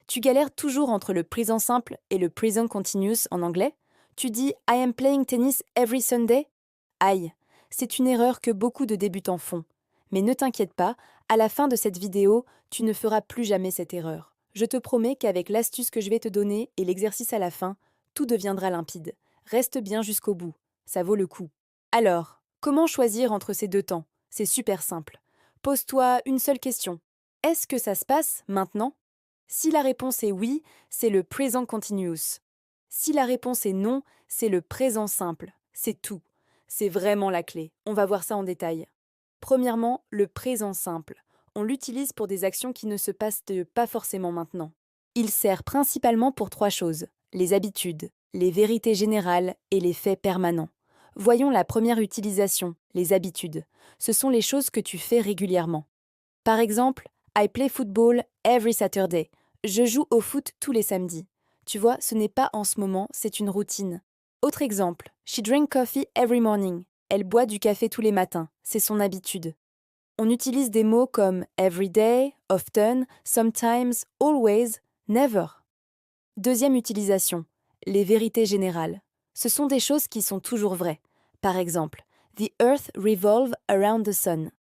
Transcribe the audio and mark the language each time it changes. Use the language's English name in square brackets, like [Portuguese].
[French] Tu galères toujours entre le présent simple et le present continuous en anglais? Tu dis [English] I am playing tennis every Sunday? [French] Aïe, c'est une erreur que beaucoup de débutants font. Mais ne t'inquiète pas, à la fin de cette vidéo, tu ne feras plus jamais cette erreur. Je te promets qu'avec l'astuce que je vais te donner et l'exercice à la fin, tout deviendra limpide. Reste bien jusqu'au bout, ça vaut le coup. Alors, comment choisir entre ces deux temps? C'est super simple. Pose-toi une seule question. Est-ce que ça se passe maintenant? Si la réponse est oui, c'est le présent continuous. Si la réponse est non, c'est le présent simple. C'est tout. C'est vraiment la clé. On va voir ça en détail. Premièrement, le présent simple. On l'utilise pour des actions qui ne se passent pas forcément maintenant. Il sert principalement pour trois choses: les habitudes, les vérités générales et les faits permanents. Voyons la première utilisation, les habitudes. Ce sont les choses que tu fais régulièrement. Par exemple, [English] I play football every Saturday. [French] Je joue au foot tous les samedis. Tu vois, ce n'est pas en ce moment, c'est une routine. Autre exemple, [English] she drank coffee every morning. [French] Elle boit du café tous les matins, c'est son habitude. On utilise des mots comme [English] every day, often, sometimes, always, never. [French] Deuxième utilisation, les vérités générales. Ce sont des choses qui sont toujours vraies. Par exemple, [English] the earth revolves around the sun.